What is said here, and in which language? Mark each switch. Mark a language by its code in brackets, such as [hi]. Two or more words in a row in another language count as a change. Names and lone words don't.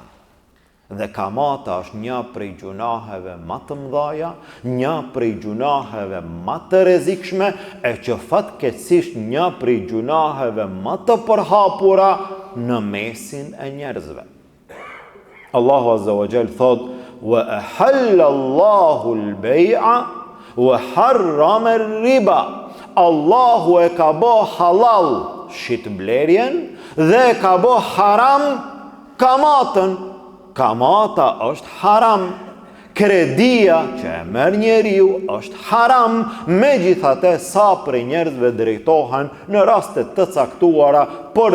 [sq] Dhe kamata është një prej gjunaheve më të mëdha, një prej gjunaheve më të rrezikshme, e që fatkeqësisht një prej gjunaheve më të përhapura në mesin e njerëzve. Allahu [ar] عز وجل [sq] thot: [ar] "وأحل الله البيع وحرم الربا." [sq] Allahu e ka bë halal shitblerjen dhe e ka bë haram kamatën. Kamata është haram, kredia që e merr njeriu është haram, megjithatë sa prej njerëzve drejtohen në raste të caktuara për